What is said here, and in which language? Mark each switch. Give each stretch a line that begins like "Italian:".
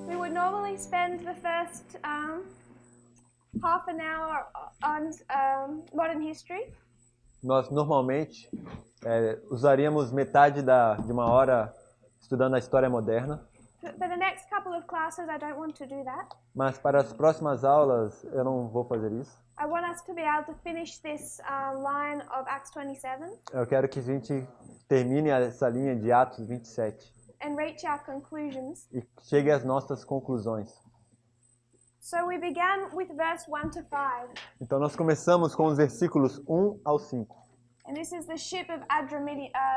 English: normally spend the first half an hour on modern history.
Portuguese: Nós normalmente usaríamos metade de uma hora estudando a história moderna.
English: For the next couple of classes, I don't want to do that.
Portuguese: Mas para as próximas aulas eu não vou fazer isso.
English: I want us to be able to finish this line of Acts 27
Portuguese: Eu quero que a gente termine essa linha de Atos 27
English: and reach our conclusions.
Portuguese: e chegue às nossas conclusões.
English: So we began with verse 1 to 5.
Portuguese: Então nós começamos com os versículos 1 ao 5.
English: And this is the ship of Adramyttium.